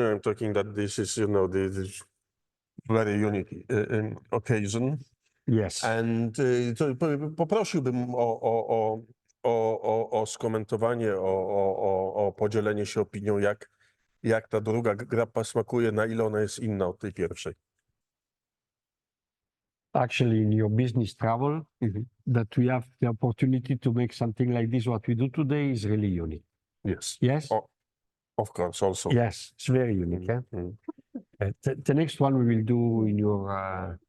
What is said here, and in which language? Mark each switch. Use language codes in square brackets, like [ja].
[en] I'm talking that this is, the very unique occasion. Yes. [pl] And poprosiłbym o skomentowanie, o podzielenie się opinią, jak ta druga grappa smakuje, na ile ona jest inna od tej pierwszej. [en] Actually, in your business travel, that we have the opportunity to make something like this, what we do today is really unique. Yes. Yes? Of course, also. Yes, it's very unique. Eh? Mm. The next one we will do in your